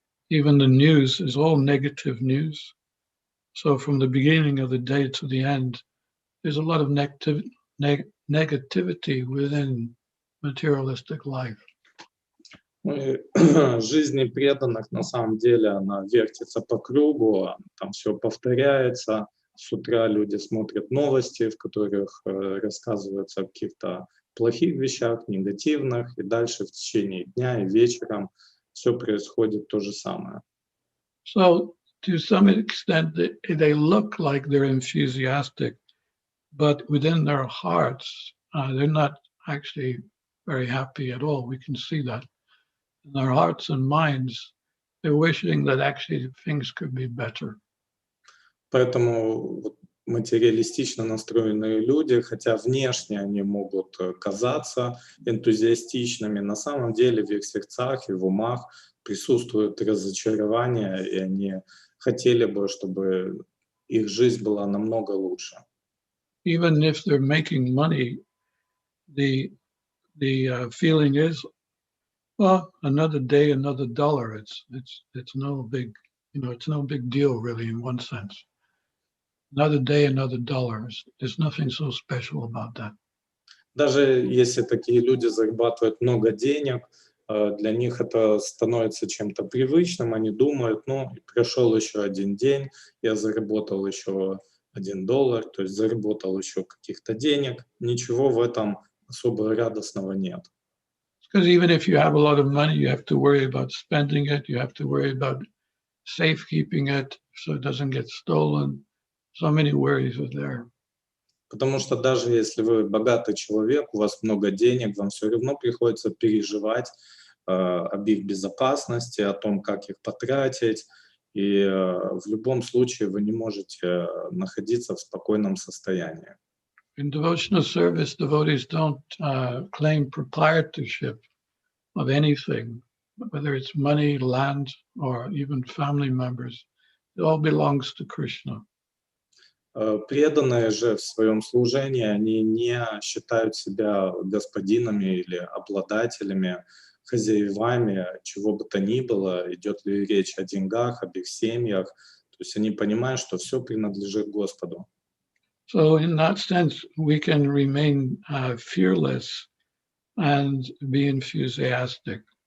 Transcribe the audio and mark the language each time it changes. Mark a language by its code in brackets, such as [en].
[en] Even the news is all negative news. So from the beginning of the day to the end, there's a lot of negativity within materialistic life. [ru] Жизнь непреданных на самом деле она вертится по кругу, там все повторяется. С утра люди смотрят новости, в которых рассказывается о каких-то плохих вещах, негативных, и дальше в течение дня и вечером все происходит то же самое. [en] So to some extent, they look like they're enthusiastic, but within their hearts, they're not actually very happy at all. We can see that. In their hearts and minds, they're wishing that actually things could be better. [ru] Поэтому материалистично настроенные люди, хотя внешне они могут казаться энтузиастичными, на самом деле в их сердцах и в умах присутствует разочарование, и они хотели бы, чтобы их жизнь была намного лучше. [en] Even if they're making money, the feeling is, well, another day, another dollar. It's no big, it's no big deal really in one sense. Another day, another dollar. There's nothing so special about that. [ru] Даже если такие люди зарабатывают много денег, для них это становится чем-то привычным. Они думают, прошел еще один день, я заработал еще $1, то есть заработал еще каких-то денег. Ничего в этом особо радостного нет. [en] Because even if you have a lot of money, you have to worry about spending it. You have to worry about safekeeping it so it doesn't get stolen. So many worries are there. [ru] Потому что даже если вы богатый человек, у вас много денег, вам все равно приходится переживать об их безопасности, о том, как их потратить. И в любом случае вы не можете находиться в спокойном состоянии. [en] In devotional service, devotees don't claim proprietorship of anything, whether it's money, land, or even family members. It all belongs to Krishna. [ru] Преданные же в своем служении, они не считают себя господинами или обладателями, хозяевами, чего бы то ни было, идет ли речь о деньгах, об их семьях. То есть они понимают, что все принадлежит Господу. [en] So in that sense, we can remain fearless and be enthusiastic.